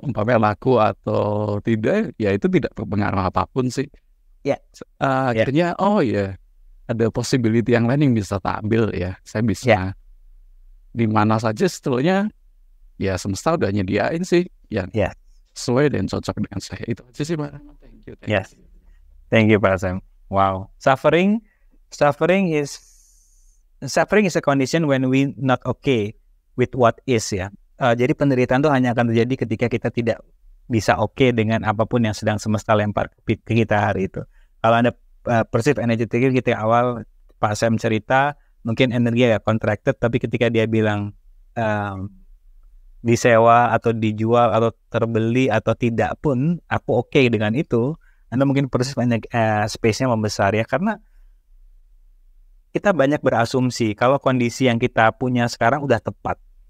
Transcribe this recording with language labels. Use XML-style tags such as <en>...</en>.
<id>Umpamanya laku atau tidak, ya itu tidak berpengaruh apapun sih. Ya. Akhirnya, oh ya, ada possibility yang lain yang bisa tak ambil ya. Saya bisa di mana saja setelahnya, ya semesta udah nyediain sih. Ya, sesuai dan cocok dengan saya. Itu aja sih, Pak.</id> <en>Thank you, Pak Sam. Wow. Suffering is a condition when we not okay with what is ya.</en> <id>Jadi penderitaan itu hanya akan terjadi ketika kita tidak bisa oke dengan apapun yang sedang semesta lempar ke kita hari itu. Kalau Anda perceive energy trigger kita awal Pak Sam cerita, mungkin energi ya contracted, tapi ketika dia bilang disewa atau dijual atau terbeli atau tidak pun aku oke dengan itu, Anda mungkin perceive space-nya membesar ya, karena kita banyak berasumsi kalau kondisi yang kita punya sekarang udah tepat.</id>